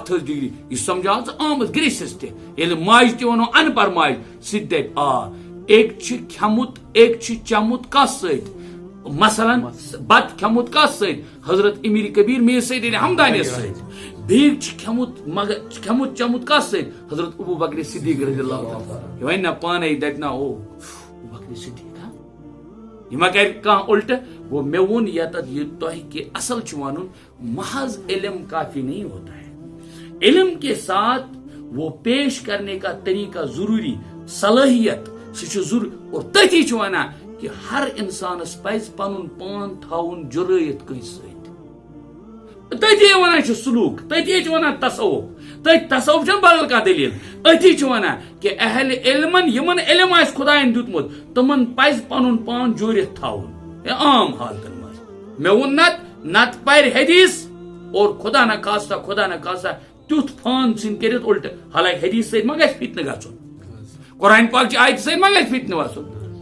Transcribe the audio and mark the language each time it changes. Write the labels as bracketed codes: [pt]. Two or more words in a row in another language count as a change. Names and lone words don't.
[ks] تھز ڈگری یہ سمجھا ژٕ آمد گریسس تہ ییٚلہِ ماجہِ تہِ ونو ان پر ماجہِ سہ تہ دپہِ ایک چھ کھیومت ایک چھ چمت کس سۭتۍ، مثلاً بت کھیومت کس سۭتۍ حضرت امیر کبیر میر سید علی حمدانی سۭتۍ، بیٚیہِ چھ کھیومت مگر کھیومت چمت کس سۭتۍ حضرت ابو بکر صدیق رضی اللہ عنہ. یہ ون نا پانے دپہِ نا او ابو بکر صدیق یہ ما کر کانٛہہ الٹہ وہ مے وون یتت یہ تۄہہِ کہ اصل چھ ونن [ur] محض علم کافی نہیں ہوتا ہے، علم کے ساتھ وہ پیش کرنے کا طریقہ ضروری، صلاحیت سہ ضروری. [ks] اور تتی چھ ونان کہ ہر انسانس پز پن پان تھاؤن جرائت کنس ست، تتی ونان چھ سلوک، تتی چھ ونان تصوف، تصوف چھ بدل کانٛہہ دلیل. اتھی چھ ونان کہ اہل علمن یمن علم آس خداین دیتمت تمن پز پن پان جورت تھاؤن عام حالتن مز. مے وون نت پر حدیث اور خدا نہ خاصہ تیت فان ژھن کٔرِتھ الٹہٕ حالانکہ حدیث سۭتۍ ما گژھِ فتنہٕ گژھُن قرآن پاک چہِ آیتہِ سۭتۍ ما گژھِ فتنہٕ وسُن